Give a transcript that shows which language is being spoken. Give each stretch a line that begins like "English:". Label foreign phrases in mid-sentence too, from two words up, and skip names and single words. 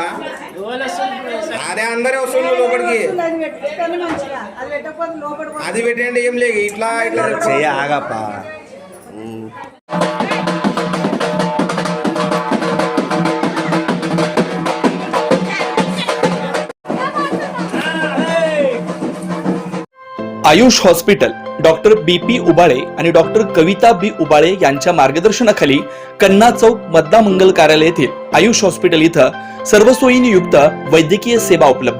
Telugu: అదే అందరే వస్తుంది లోపలికి అది పెట్టండి ఏం లేదు ఇట్లా ఇట్లా ఆగప్ప
Marathi: आयुष हॉस्पिटल डॉक्टर BP उबाळे आणि डॉक्टर कविता B उबाळे यांच्या मार्गदर्शनाखाली कन्ना चौक मद्दा मंगल कार्यालय येथील आयुष हॉस्पिटल इथं सर्व सोयींनी युक्त वैद्यकीय सेवा उपलब्ध।